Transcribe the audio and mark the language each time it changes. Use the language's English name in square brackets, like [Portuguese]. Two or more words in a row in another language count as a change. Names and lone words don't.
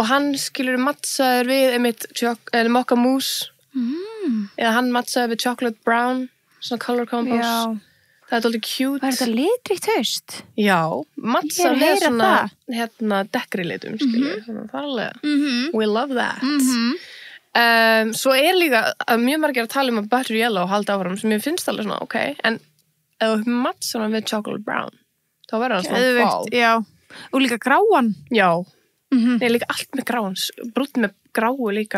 [Icelandic] hann skilur mattsaður við einmitt mokka mousse. Eða hann mattsaður við [English] chocolate brown, [Icelandic] svona [English] color combos. [Icelandic] Já. Það er alltaf cute. Var þetta litríkt haust? Já, mattsaður með svona dekkri litum, skilur. Þannig farlega. [English] We love that. [Icelandic] Svo er líka mjög margir að tala að [English] butter yellow [Icelandic] halda áfram sem ég finnst alveg svona, ok, en ef þú mattsar hann við [English] chocolate brown [Icelandic] þá verður hann svona fall. Já, og líka gráan. Já, ég líka allt með gráan, brúnn með gráu líka.